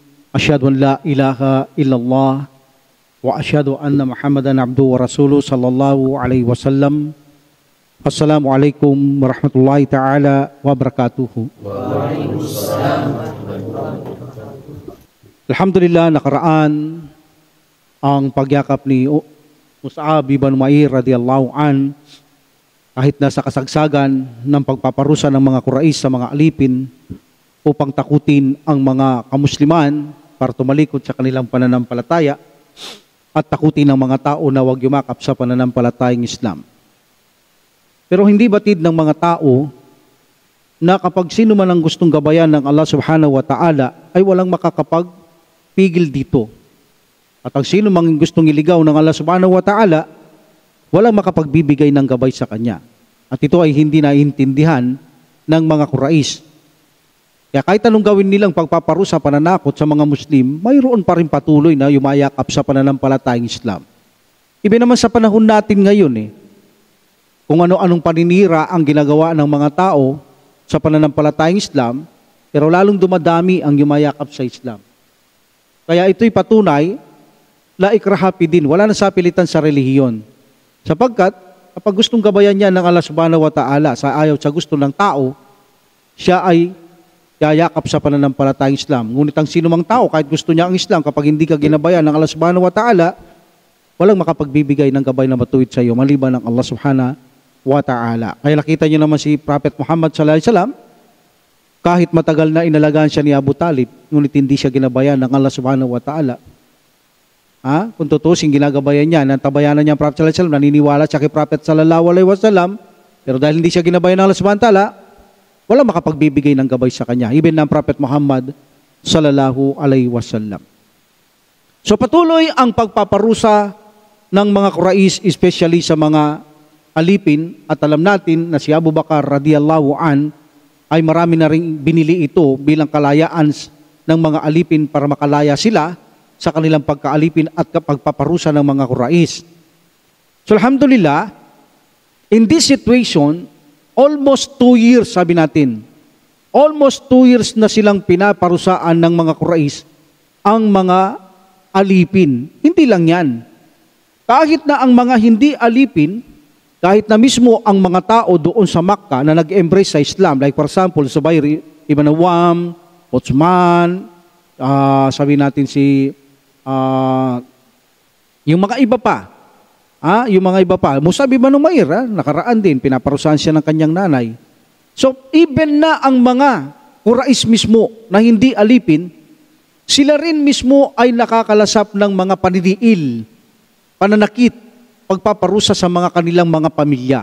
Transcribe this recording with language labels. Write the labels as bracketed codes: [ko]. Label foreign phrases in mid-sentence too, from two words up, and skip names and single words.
[ar] أشهد أن لا إله إلا الله وأشهد أن محمدا عبده ورسوله صلى الله عليه وسلم. السلام عليكم ورحمة الله تعالى وبركاته. وعليكم السلام. الحمد لله, [tl] nakaraan ang pagyakap ni Mus'ab ibn Umair [ar] رضي الله عن. [tl] Kahit nasa kasagsagan ng pagpaparusa ng mga Quraysh sa mga alipin upang takutin ang mga kamusliman para tumalikod sa kanilang pananampalataya at takutin ang mga tao na huwag yumakap sa pananampalatayang Islam. Pero hindi batid ng mga tao na kapag sino man ang gustong gabayan ng Allah [ar] سبحانه وتعالى [tl] ay walang makakapagpigil dito. At ang sino man gustong iligaw ng Allah [ar] سبحانه وتعالى, [tl] walang makapagbibigay ng gabay sa kanya. At ito ay hindi naiintindihan ng mga Quraysh. Kaya kahit anong gawin nilang pagpaparusa, pananakot sa mga Muslim, mayroon pa rin patuloy na yumayakap sa pananampalatayang Islam. Iba naman sa panahon natin ngayon kung ano-anong paninira ang ginagawa ng mga tao sa pananampalatayang Islam, pero lalong dumadami ang yumayakap sa Islam. Kaya ito'y patunay, [ar] لا إكراه في دين, [tl] wala na sapilitan sa relihiyon. Sapagkat, kapag gustong gabayan niya ng Allah [ar] سبحانه وتعالى [tl] sa ayaw sa gusto ng tao, siya ay yayakap sa pananampalatayang Islam. Ngunit ang sinumang tao, kahit gusto niya ang Islam, kapag hindi ka ginabayan ng Allah [ar] سبحانه وتعالى, [tl] walang makapagbibigay ng gabay na matuwid sa iyo, maliban ng Allah [ar] سبحانه وتعالى. [tl] Kaya nakita niyo naman si Prophet Muhammad [ar] صلى الله عليه وسلم, [tl] kahit matagal na inalagaan siya ni Abu Talib, ngunit hindi siya ginabayan ng Allah [ar] سبحانه وتعالى. [tl] Kung tutusin, ginagabayan niya, nantabayanan niya ang Prophet [ar] صلى الله عليه وسلم, [tl] naniniwala siya kay Prophet [ar] صلى الله عليه وسلم, [tl] pero dahil hindi siya ginabayan ng Allah [ar] سبحانه وتعالى, [tl] wala makapagbibigay ng gabay sa kanya, even ng Prophet Muhammad [ar] صلى الله عليه وسلم. [tl] So patuloy ang pagpaparusa ng mga Quraysh, especially sa mga alipin, at alam natin na si Abu Bakar [ar] رضي الله عن [tl] ay marami na ring binili ito bilang kalayaan ng mga alipin para makalaya sila sa kanilang pagkaalipin at pagpaparusa ng mga Quraysh. [en] So alhamdulillah, in this situation, almost 2 years, [tl] sabi natin, [en] almost 2 years [tl] na silang pinaparusaan ng mga Quraysh ang mga alipin. Hindi lang yan. Kahit na ang mga hindi alipin, kahit na mismo ang mga tao doon sa Makkah na nag-embrace sa Islam, [en] like for example, [tl] Zubair ibn Awam, Uthman, sabi natin si yung mga iba pa, Mus'ab ibn Umair, nakaraan din, pinaparusahan siya ng kanyang nanay. So, even na ang mga Quraysh mismo na hindi alipin, sila rin mismo ay nakakalasap ng mga paniniil, pananakit, pagpaparusa sa mga kanilang mga pamilya.